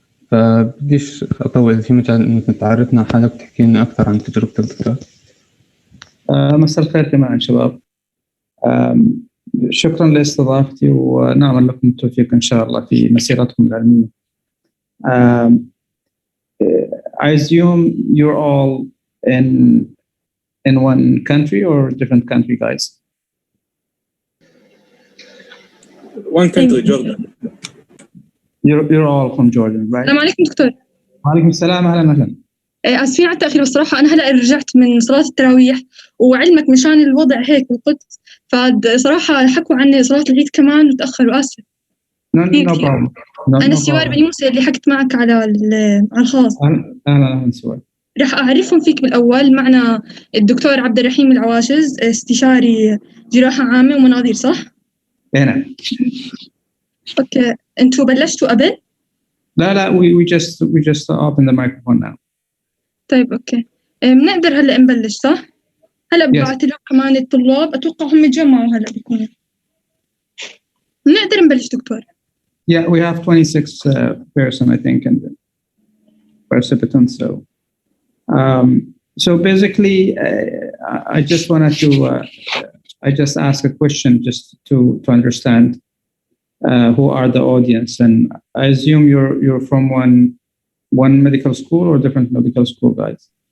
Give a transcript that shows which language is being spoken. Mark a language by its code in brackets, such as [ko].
[ar] فبديش أطول في مجال إنك تعرفنا حالك وتحكي لنا أكثر عن تجربتك دكتور. مساء الخير جميعا شباب. شكرا لاستضافتي ونعمل لكم التوفيق إن شاء الله في مسيرتكم العلمية. [en] I assume you're all in one country or different country, guys? One country, Jordan. You're all from Jordan, right? [ar] السلام عليكم دكتور. وعليكم السلام، أهلا. آسفين على التأخير، الصراحة أنا هلأ رجعت من صلاة التراويح، وعلمك مشان الوضع هيك بالقدس، فصراحة حكوا عني صلاة العيد كمان وتأخروا، آسف. [en] No problem. [ar] أنا سوار بن موسى اللي حكت معك على الخاص. أهلا سوار. رح أعرفهم فيك بالأول. معنا الدكتور عبد الرحيم العواشز، استشاري جراحة عامة ومناظير، صح؟ هنا. أوكي، أنتوا بلشتوا قبل؟ [en] لا we just open the microphone now. [ar] طيب أوكي، بنقدر هلأ نبلش صح؟ هلأ ببعث لهم كمان الطلاب، أتوقع هم يتجمعوا هلأ بيكونوا. بنقدر نبلش دكتور. [en] Yeah, we have 26 person I think in the participants. So basically, I just wanted to I just ask a question just to understand who are the audience, and I assume you're from one medical school or different medical school, guys?